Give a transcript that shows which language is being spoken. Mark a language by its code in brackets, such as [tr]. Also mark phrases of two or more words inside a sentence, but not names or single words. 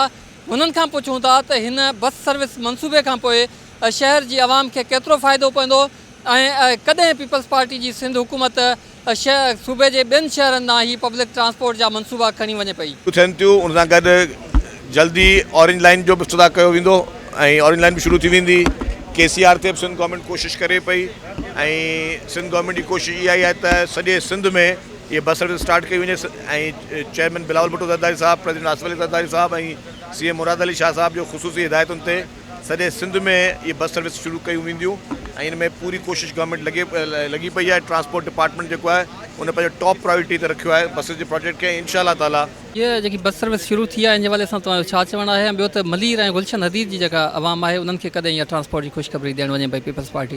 [sd] हुननि खां पुछूं था त हिन [en] bus service [sd] मनसूबे खां पोइ शहर जी आवाम खे केतिरो फ़ाइदो पवंदो ऐं कॾहिं पीपल्स पार्टी जी सिंध हुकूमत सूबे जे ॿियनि शहरनि ॾांहुं ही [en] public transport [sd] जा मनसूबा खणी वञे पई। थियनि थियूं उन सां गॾु जल्दी ऑरेंज लाइन जो बि इफ़्तिताह कयो वेंदो ऐं ऑरेंज लाइन बि शुरू थी वेंदी। KCR ते बि सिंध गवर्नमेंट कोशिशि करे पई ऐं सिंध गवर्नमेंट जी कोशिशि इहा ई आहे त सॼे सिंध में ये [en] bus service start [sd] कई वञे ऐं चेयरमैन बिलावल भुट्टो ज़रदारी साहब, प्रेसिडेंट आसिफ अली ज़रदारी साहब ऐं CM मुराद अली शाह साहब जो ख़ुसूसी हिदायतुनि ते सॼे सिंध में ये [en] bus service [sd] शुरू कयूं वेंदियूं ऐं इन में पूरी कोशिशि गवर्नमेंट लगी पई आहे। [en] transport department [sd] जेको आहे उन पंहिंजो [en] top priority [sd] ते रखियो आहे बसिस जे प्रोजेक्ट खे। [ar] إن شاء الله تعالى [sd] ये जेकी [en] bus service [sd] शुरू थी आहे इन हवाले सां तव्हांजो छा चवणु आहे? ॿियो त मलीर ऐं गुलशन हदीद जी जेका आवाम आहे उन्हनि खे कॾहिं इहा ट्रांसपोर्ट जी ख़ुशख़बरी ॾियणु वञे पई पीपल्स पार्टी?